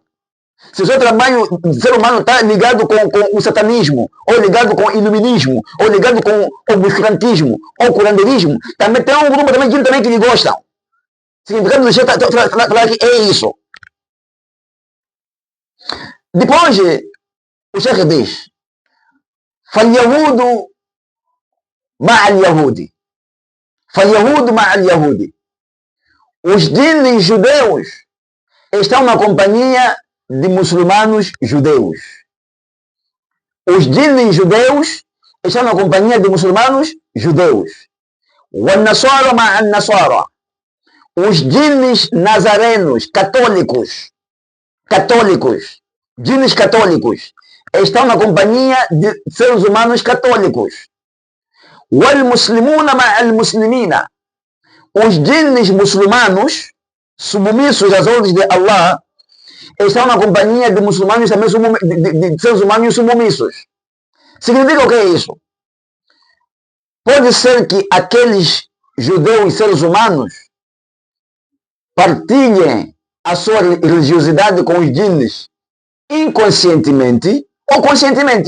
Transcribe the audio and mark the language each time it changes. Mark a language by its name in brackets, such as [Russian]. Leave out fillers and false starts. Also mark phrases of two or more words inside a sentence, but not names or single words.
[Portuguese] Se o seu trabalho de ser humano está ligado com o satanismo, ou ligado com o iluminismo, ou ligado com o obscurantismo, ou o curanderismo, também tem um grupo de djinn também que lhe gostam. Significado do Sheikh falar que é isso. Depois, o Sheikh diz, [Arabic] فَالْيَهُودُ مَعَ الْيَهُودِ فَالْيَهُودُ مَعَ الْيَهُودِ. [Portuguese] Os djinns judeus estão na companhia de muçulmanos judeus. Os djinns judeus estão na companhia de muçulmanos judeus. [Arabic] وَالنَّصَارَ مَعَ النَّصَارَ. [Portuguese] Os djinns nazarenos, católicos, djinns católicos, estão na companhia de seres humanos católicos. [Arabic] وَالْمُسْلِمُونَ مَعَ الْمُسْلِمِينَ. [Portuguese] Os djinns muçulmanos, submissos às ordens de Allah, estão na companhia de muçulmanos também, de seres humanos submissos. Significa o que é isso? Pode ser que aqueles judeus seres humanos partilhem a sua religiosidade com os djinns inconscientemente ou conscientemente.